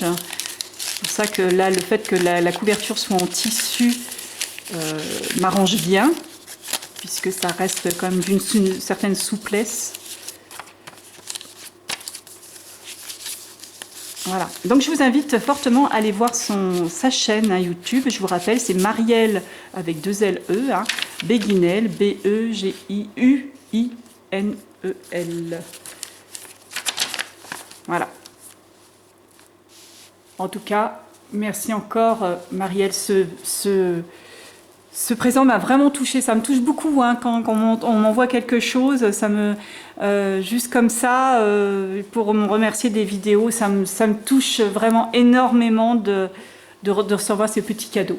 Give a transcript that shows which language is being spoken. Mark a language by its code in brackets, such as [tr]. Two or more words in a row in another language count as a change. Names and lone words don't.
[fr] C'est pour ça que là, le fait que la couverture soit en tissu m'arrange bien, puisque ça reste quand même d'une certaine souplesse. Voilà, donc je vous invite fortement à aller voir sa chaîne hein, YouTube. Je vous rappelle, c'est Marielle avec 2 L-E, hein, Beguinel, B-E-G-I-U-I-N-E-L. Voilà. En tout cas, merci encore Marielle. Ce présent m'a vraiment touchée, ça me touche beaucoup hein, quand on m'envoie quelque chose, ça me juste comme ça, pour me remercier des vidéos, ça me touche vraiment énormément de recevoir ces petits cadeaux.